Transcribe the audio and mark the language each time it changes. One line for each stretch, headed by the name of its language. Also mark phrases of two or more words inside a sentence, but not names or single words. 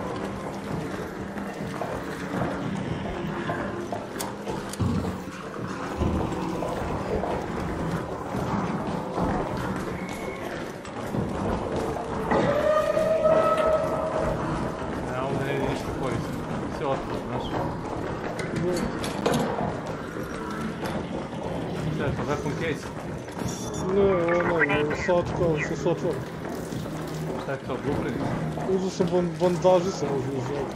Bosnian: Ne, ovdje ne vidi ništa korisno. Sve otpad, znaš. Šta je to,
English: weapon case?
Bosnian: Ne, sad kao što se otvori. Šta je to, blueprint? Uzeo sam bandaži se može uzeti.